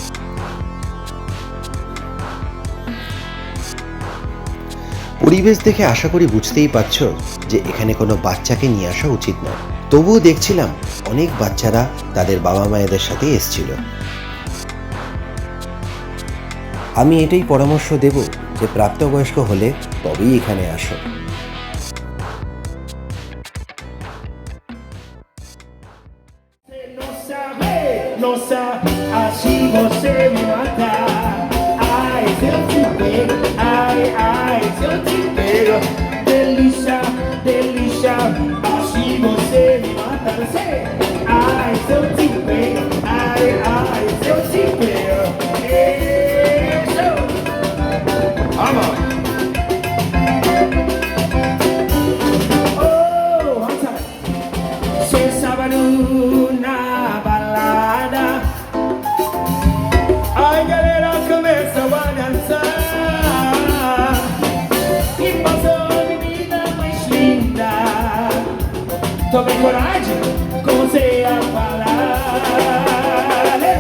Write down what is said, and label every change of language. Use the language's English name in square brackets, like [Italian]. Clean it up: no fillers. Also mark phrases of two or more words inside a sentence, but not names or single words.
[Bangla] পরিবেশ দেখে আশা করি বুঝতেই পারছো যে এখানে কোনো বাচ্চাকে নিয়ে আসা উচিত নয়। তবুও দেখছিলাম অনেক বাচ্চারা তাদের বাবা মায়েদের সাথে এসছিল। আমি এটাই পরামর্শ দেব যে প্রাপ্তবয়স্ক হলে তবেই এখানে আসো। [Portuguese] Não sabe, assim você me mata. Ai, se eu te pego, ai, se eu te pego. Delícia, delícia, assim você me mata. Ai, se eu te pego, ai, se eu te pego. [Spanish] Eso. Vamos. [English] Oh, one time. [Portuguese] Se sábado na balada, ai galera começa a dançar e passou a menina mais linda. Tome coragem, comecei a falar.